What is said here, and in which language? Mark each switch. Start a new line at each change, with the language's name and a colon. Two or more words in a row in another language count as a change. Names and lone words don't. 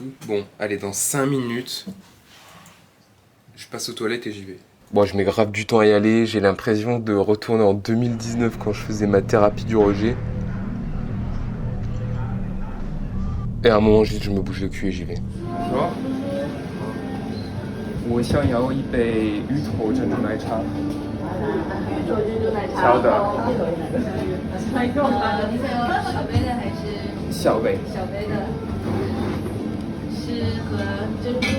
French: Bon, allez, dans 5 minutes, je passe aux toilettes et j'y vais. Bon, je mets grave du temps à y aller, j'ai l'impression de retourner en 2019 quand je faisais ma thérapie du rejet. Et à un moment, je me bouge le cul et j'y vais.
Chinese: 我想要一杯芋头珍珠奶茶。芋头珍珠奶茶。小的。你想要小杯的还是？小杯。小杯的。是和珍珠。